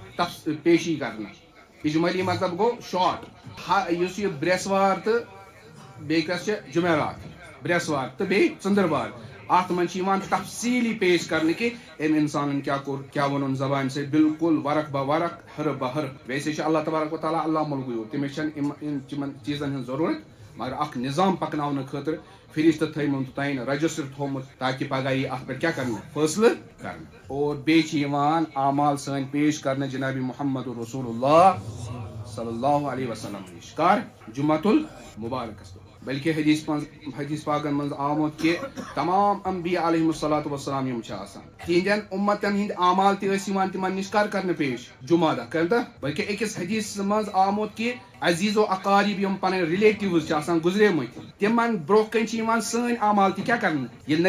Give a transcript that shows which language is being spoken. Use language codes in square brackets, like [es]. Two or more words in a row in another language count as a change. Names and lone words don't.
[ks] پیشی کرنہٕ اجمٲلی مطلب گوٚو شاٹ یُس یہِ برٛیسوار تہٕ بیٚیہِ کۄس چھِ جُمعرات برٛیسوار تہٕ بیٚیہِ ژٔنٛدٕروار اتھ منٛز چھِ یِوان تفصیٖلی پیش کرنہٕ کہِ أمۍ انسانن کیٛاہ کوٚر کیٛاہ ووٚنُن زبانہِ سۭتۍ بالکل ورق بہ ورق ہرٕ بہ ہرٕ ویسے چھُ [ar] اللہ تبارک و تعالیٰ علامُ الغیوب [ks] تٔمِس چھنہٕ یِمن چیٖزن ہٕنٛز ضروٗرت مگر اکھ نظام پکناونہٕ خٲطرٕ فرشتہٕ تھٲیمٕتۍ توٚتانۍ رجسٹر تھوٚومُت تاکہِ پگاہ یی اتھ پٮ۪ٹھ کیٛاہ کرنہٕ فٲصلہٕ کرنہٕ اور بیٚیہِ چھِ یِوان اعمال سٲنۍ پیش کرنہٕ جنابِ محمد رسول اللہ [ar] صلی اللہ علیہ وسلم [ks] نِش کر جمعۃ المبارکس بلکہ حدیث پاکن منٛز آمُت کہِ تمام انبیاء [ar] علیہم الصلاۃ والسلام [ks] یِم چھِ آسان تِہنٛدٮ۪ن اُمتن ہٕنٛدۍ اعمال تہِ ٲسۍ یِوان تِمن نِش کر کرنہٕ پیش جمعہ دۄہ کمہِ دۄہ بلکہ أکِس حدیثس منٛز آمُت کہِ عزیز و اقارب یِم پنٕنۍ رِلیٹِوز چھِ آسان گُزریمٕتۍ تِمن برونٛہہ کَنۍ چھِ یِوان سٲنۍ اعمال تہِ کیٛاہ کرنہٕ ییٚلہِ